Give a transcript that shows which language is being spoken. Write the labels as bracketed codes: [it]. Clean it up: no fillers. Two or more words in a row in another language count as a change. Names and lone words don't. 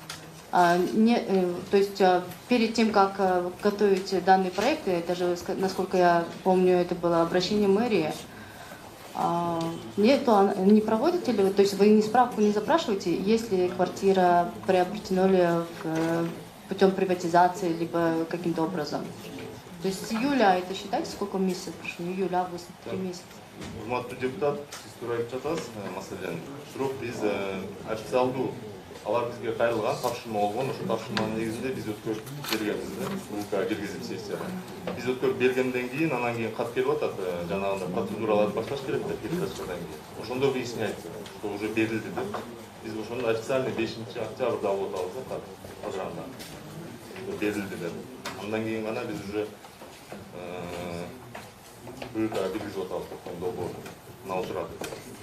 [ru] То есть перед тем, как готовить данный проект, даже, насколько я помню, это было обращение мэрии, не проводите ли вы, то есть вы справку не запрашиваете, если квартира приобретена ли путем приватизации, либо каким-то образом? То есть с июля, это считайте, сколько месяцев прошло? Июль, август, 3 месяца. [ky] Урматтуу депутат, сиз туура айтып жатасыз, маселен. Бирок биз официалдуу алар бизге кайрылган тапшырма болгон, ошол тапшырманын негизинде биз өткөрүп бергенбиз, УК киргизип сессияга. Биз өткөрүп бергенден кийин, анан кийин кат келип атат, жанагындай процедураларды башташ керек деп перепискадан кийин. Ошондо [ru] выясняется, что уже [ky] берилди деп. Биз ошондо официальный 5 октябрда алып атабыз да, кадыранда. Берилди деп. Андан кийин гана биз уже УК киргизип атабыз токтомдо мына учурда.